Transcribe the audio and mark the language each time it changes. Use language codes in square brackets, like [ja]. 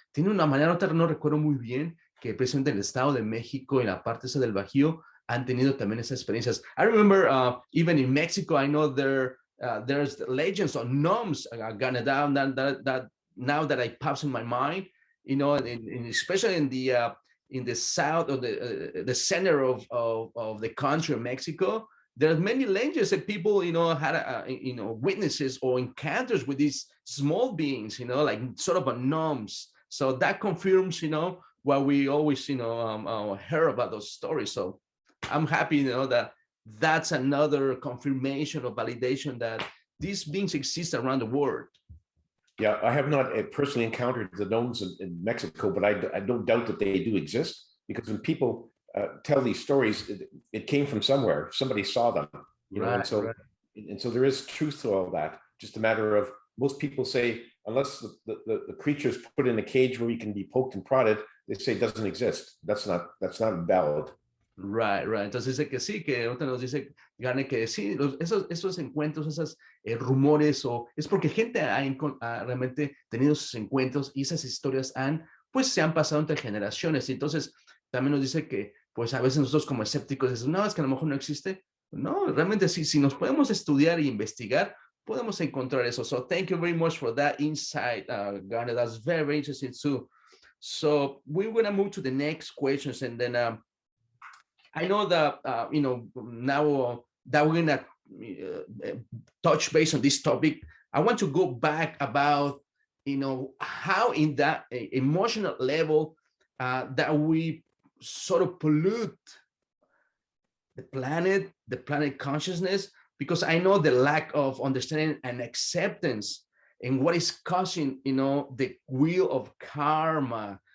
[es] Tiene una manera, otra no recuerdo muy bien, que precisamente en el Estado de México, en la parte esa del Bajío, han tenido también esas experiencias. [en] I remember even in Mexico, I know there's legends on gnomes, Garnet, that now that I pops in my mind, especially in the south or the center of the country of Mexico, there's many legends that people, had, witnesses or encounters with these small beings, like sort of a gnomes. So that confirms, what we always, hear about those stories. So I'm happy, that that's another confirmation or validation that these beings exist around the world. Yeah, I have not personally encountered the gnomes in Mexico, but I don't doubt that they do exist, because when people tell these stories, it came from somewhere. Somebody saw them, Right, and so right. and so there is truth to all that. Just a matter of, most people say, unless the creature's put in a cage where you can be poked and prodded, they say it doesn't exist. That's not valid. Right, right. [es] Entonces dice que sí, que ahorita nos dice Gane que sí, esos encuentros, esos rumores, o es porque gente ha realmente tenido esos encuentros y esas historias pues se han pasado entre generaciones. Y entonces también nos dice que, pues a veces nosotros como escépticos decimos, no, es que a lo mejor no existe. No, realmente sí, si nos podemos estudiar e investigar, podemos encontrar eso. [en] So thank you very much for that insight, Garnet. That's very, very interesting too. So we're going to move to the next questions, and then I know that, now that we're going to touch base on this topic, I want to go back about, how in that emotional level that we sort of pollute the planet consciousness, because I know the lack of understanding and acceptance and what is causing, the wheel of karma.